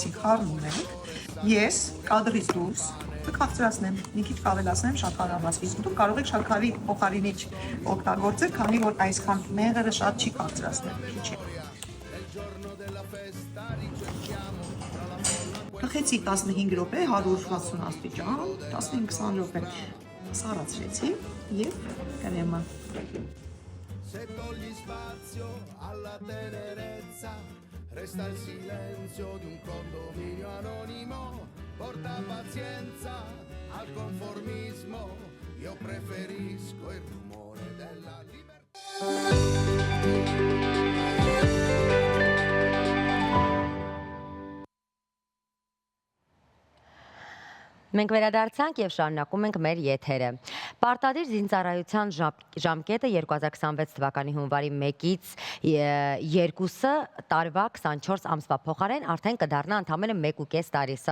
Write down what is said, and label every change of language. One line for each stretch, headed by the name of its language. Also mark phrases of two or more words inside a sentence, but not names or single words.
Armenian: խառնում ենք, ես կադրից դուրս կքաղցրացնեմ, մի քիչ կավելացնեմ շաքարավազք, իսկ դուք կարող եք շաքարի փոխարինիչ օգտագործել, քանի որ այսքան մեղրը շատ չի քաղցրացնել, քիչ է։ Կխեցի 15 րոպե 160 աստիճան, 15-20 րոպե սառացրեցի եւ կրեմը։
Italian: Se togli spazio alla tenerezza, resta il silenzio di un condominio anonimo, porta pazienza al conformismo, io preferisco il rumore della libertà.
Armenian: Մենք վերադարձանք եւ շարունակում ենք մեր եթերը։ Պարտադիր զինծառայության ժամկետը 2026 թվականի հունվարի 1-ից 2-ը տարվա 24 ամսվա փոխարեն արդեն կդառնա ընդամենը 1.5 տարի։ Սա